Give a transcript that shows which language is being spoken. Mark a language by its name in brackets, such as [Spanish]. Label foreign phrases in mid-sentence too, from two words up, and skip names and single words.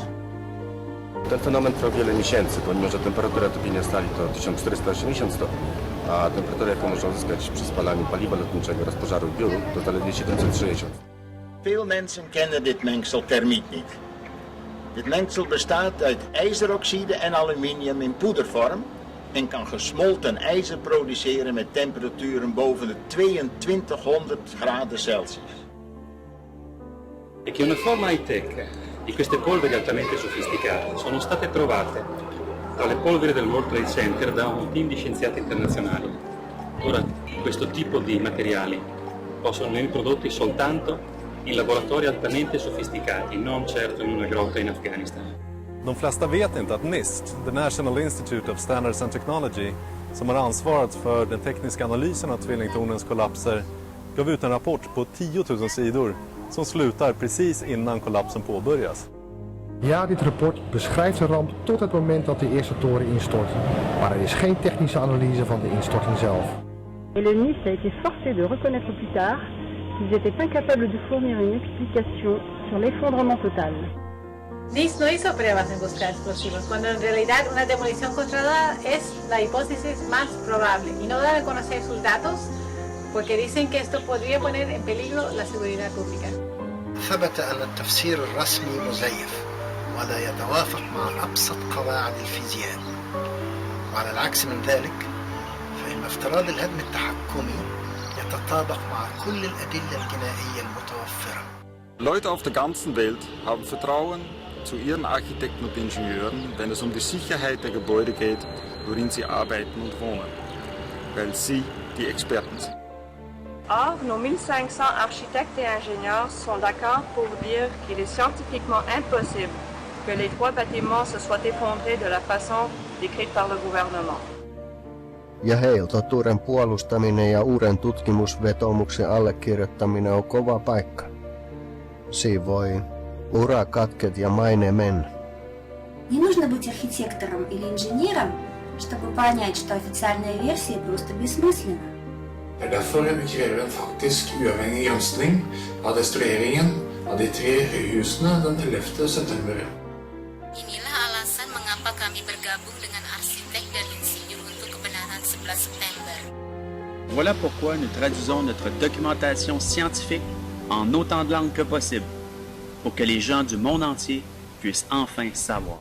[Polish] Ten fenomen trwał wiele miesięcy, pomimo że temperatura topienia stali to 1480 stopni, a temperatura, jaką można uzyskać przy spalaniu paliwa lotniczego oraz pożaru biuru, to zaledwie 760. [Dutch] Veel mensen kennen dit mengsel termiet niet. Dit mengsel bestaat uit ijzeroxide en aluminium in poedervorm en kan gesmolten ijzer produceren met temperaturen boven de 2200 graden Celsius. [Italian] E che una forma high-tech di queste polveri altamente sofisticate sono state trovate tra le polveri del World Trade Center da un team di scienziati internazionali. Ora, questo tipo di materiali possono venire prodotti soltanto in laboratori altamente sofisticati, non certo in una grotta in Afghanistan. [Swedish] De flesta vet inte att NIST, [English] the National Institute of Standards and Technology, [Swedish] som har ansvarat för den tekniska analysen av tvillingtornens kollapser, gav ut en rapport på 10 000 sidor som slutar precis innan kollapsen påbörjas. [Dutch] Ja, dit rapport beschrijft de ramp tot het moment dat de eerste toren instort, maar er is geen technische analyse van de instorting zelf. [French] Et le NIST a été forcé de reconnaître plus tard qu'ils étaient incapables de fournir une explication sur l'effondrement total. [Spanish] NIST no hizo pruebas en buscar explosivos, cuando en realidad una demolición controlada es la hipótesis más probable y no dan a conocer sus datos porque dicen que esto podría poner en peligro la seguridad pública. [Arabic] ثبت أن التفسير الرسمي مزيف ولا يتوافق مع أبسط قواعد الفيزياء. وعلى العكس من ذلك فإن افتراض الهدم التحكمي يتطابق مع كل الأدلة الجنائية المتوفرة. [German] Leute auf der ganzen Welt haben Vertrauen zu ihren Architekten und Ingenieuren, wenn es um die Sicherheit der Gebäude geht, worin sie arbeiten und wohnen, weil sie die Experten sind. [French] Or, nos 1500 architectes et ingénieurs sont d'accord pour dire qu'il est scientifiquement impossible que les 3 bâtiments se soient effondrés de la façon décrite par le gouvernement. [Finnish] Ja totuuden puolustaminen ja uuden tutkimusvetoomuksen allekirjoittaminen on kova paikka. Siinä voi urakatket ja maine mennä. [Russian] Не нужно быть архитектором или инженером, чтобы понять, что официальная версия просто bессмысленна. [Norwegian] Det er derfor vi krever en faktisk uavhengig granskning av destrueringen av de 3 høyhusene den 11. september. [Indonesian] Inilah alasan mengapa kami bergabung dengan arsitek dan insinyur untuk kebenaran 11 September. [French] Voilà pourquoi nous traduisons notre documentation scientifique en autant de langues que possible, pour que les gens du monde entier puissent enfin savoir.